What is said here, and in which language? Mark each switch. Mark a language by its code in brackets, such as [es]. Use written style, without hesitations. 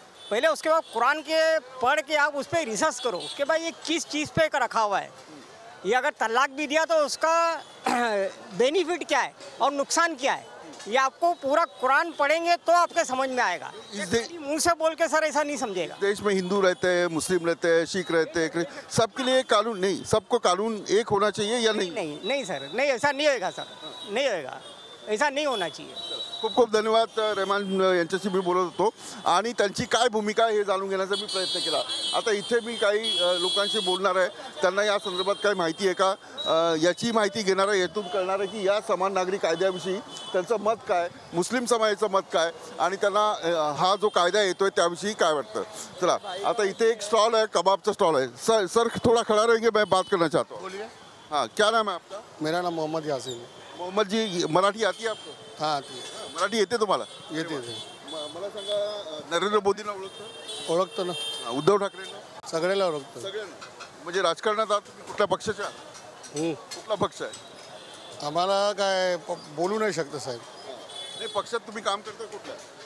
[hi] पहले उसके बाद कुरान के पढ़ के आप उस पर रिसर्च करो, उसके बाद ये किस चीज़ पे रखा हुआ है, ये अगर तलाक भी दिया तो उसका बेनिफिट क्या है और नुकसान क्या है, ये आपको पूरा कुरान पढ़ेंगे तो आपके समझ में आएगा। मुंह से बोल के सर ऐसा नहीं समझेगा। देश में हिंदू रहते हैं, मुस्लिम रहते हैं, सिख रहते हैं, सबके लिए कानून नहीं, सबको कानून एक होना चाहिए या नहीं? नहीं नहीं सर, नहीं, ऐसा नहीं होएगा सर, नहीं होएगा, ऐसा नाही होना चाहिए। [mr] खूप खूप धन्यवाद. रहमान यांच्याशी मी बोलत होतो आणि त्यांची काय भूमिका आहे हे जाणून घेण्याचा मी प्रयत्न केला. आता इथे मी काही लोकांशी बोलणार आहे, त्यांना या संदर्भात काय माहिती आहे का याची माहिती घेणार आहे. यातून कळणार आहे की या समान नागरी कायद्याविषयी त्यांचं मत काय, मुस्लिम समाजाचं मत काय आणि त्यांना हा जो कायदा येतोय त्याविषयी काय वाटतं. चला, आता इथे एक स्टॉल है, कबाबचा स्टॉल है. [hi] सर थोड़ा खड़ा रहेंगे, मैं बात करना चाहता हूँ. बोलिए. हाँ, क्या नाम है आपका? मेरा नाम मोहम्मद यासीन है. मोहम्मद जी, मराठी आती है आपको? हाँ आती है. [mr] मराठी येते तुम्हाला? येते ते. मला सांगा, नरेंद्र मोदींना ओळखतं? ओळखतो ना, उद्धव ठाकरेंना? सगळ्याला ओळखतो. सगळ्यांना. म्हणजे राजकारणात आहात तुम्ही, कुठल्या पक्षाचे आहात? कुठला पक्ष आहे? आम्हाला काय बोलू नाही शकतो साहेब. नाही, पक्षात तुम्ही काम करता कुठल्या?